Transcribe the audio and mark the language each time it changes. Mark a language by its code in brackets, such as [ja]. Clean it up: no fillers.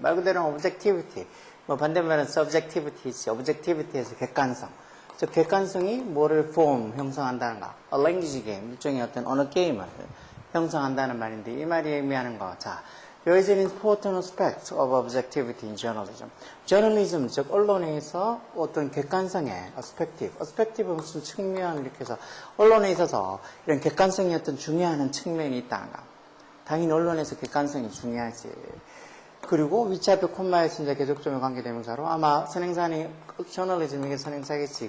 [ko] 말 그대로 objectivity. 뭐 반대말은 subjectivity지. objectivity에서 객관성. 즉 객관성이 뭐를 form, 형성한다는 거. [en] A language game. [ko] 일종의 어떤 언어 게임을 형성한다는 말인데 이 말이 의미하는 거. [en] 자, there is an important aspect of objectivity in journalism. [ko] journalism, 즉 언론에서 어떤 객관성의 perspective 무슨 측면 이렇게 해서 언론에 있어서 이런 객관성이 어떤 중요한 측면이 있다는 거. 당연히 언론에서 객관성이 중요하지. 그리고 위치 앞에 콤마에 진짜 계속점의 관계대명사로 아마 선행사니 journalism이게 선행사겠지.